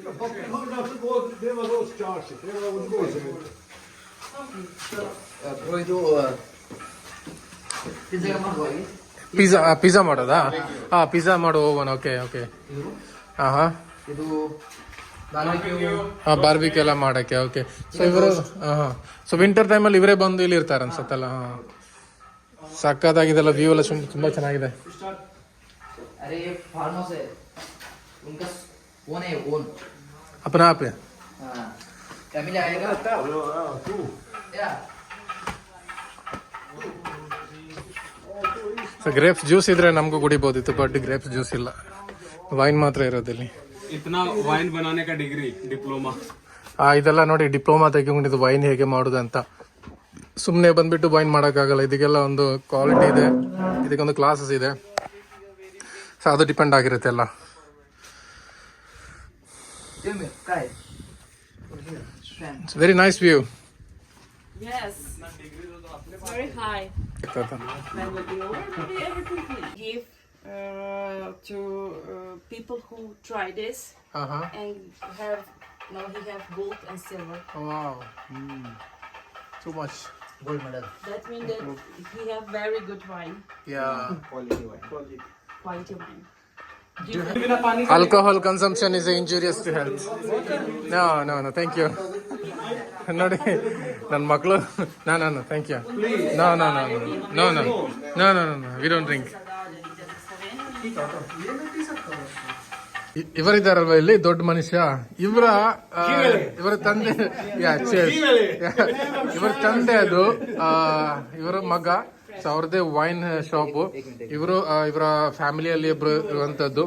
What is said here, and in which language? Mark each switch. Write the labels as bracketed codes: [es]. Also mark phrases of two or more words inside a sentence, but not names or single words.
[kn] ಪಿಜ್ಜಾ ಮಾಡೋದಾ? ಪಿಜ್ಜಾ ಮಾಡೋ ಓವನ್. [en] okay okay. [kn] ಹಾಂ ಬಾರ್ಬಿಕ್ಯೂ ಎಲ್ಲ ಮಾಡಕ್ಕೆ. ಓಕೆ. ಸೊ ಇವರು ಸೊ ವಿಂಟರ್ ಟೈಮಲ್ಲಿ ಇವರೇ ಬಂದು ಇಲ್ಲಿ ಇರ್ತಾರೆ ಅನ್ಸತ್ತಲ್ಲ. ಸಕ್ಕತ್ತಾಗಿದೆಲ್ಲ, ವ್ಯೂ ಎಲ್ಲ ತುಂಬಾ ಚೆನ್ನಾಗಿದೆ. [hi] अरे ये [en] farm house [hi] है, उनका ओन है, ओन. अपना आप है? हाँ, फैमिली आएगा. या [kn] ಸೊ [en] grapes juice [kn] ಇದ್ರೆ ನಮಗೂ ಕುಡಿಬೋದಿತ್ತು, ಬಟ್ [en] grapes juice [kn] ಇಲ್ಲ, ವೈನ್ ಮಾತ್ರ ಇರೋದಿಲ್ಲಿ. [hi] इतना वाइन बनाने का [en] degree diploma. [kn] ಇದೆಲ್ಲ ನೋಡಿ ಡಿಪ್ಲೊಮಾ ತೆಗೆದುಕೊಂಡಿದ್ದು ವೈನ್ ಹೇಗೆ ಮಾಡೋದು ಅಂತ. ಸುಮ್ಮನೆ ಬಂದ್ಬಿಟ್ಟು ವೈನ್ ಮಾಡೋಕ್ಕಾಗಲ್ಲ, ಇದಕ್ಕೆಲ್ಲ ಒಂದು ಕ್ವಾಲಿಟಿ ಇದೆ, ಇದಕ್ಕೊಂದು ಕ್ಲಾಸಸ್ ಇದೆ. ಸೊ ಅದು ಡಿಪೆಂಡ್ ಆಗಿರುತ್ತೆ ಎಲ್ಲ. [en] try. very nice view. Yes. Very high. Then we'll be over. We'll be everything clean. Give to people who try this and have he have gold and silver. wow, too much. Gold medal. That means that he have very good wine, ಯಾ. quality wine. Alcohol consumption is injurious to health. No, thank you. [kn] ನೋಡಿ ನನ್ನ ಮಕ್ಕಳು, [en] no, thank you. No, we don't drink. [kn] ಇವರಿದ್ದಾರಲ್ವ ಇಲ್ಲಿ ದೊಡ್ಡ ಮನುಷ್ಯ, ಇವರ ತಂದೆ, ಇವರ ತಂದೆ ಅದು, ಇವರ ಮಗ. ಸೊ ಅವ್ರದ್ದೇ [en] wine shop. [kn] ಇವರ ಫ್ಯಾಮಿಲಿಯಲ್ಲಿ ಇಬ್ರು ಇರುವಂತದ್ದು.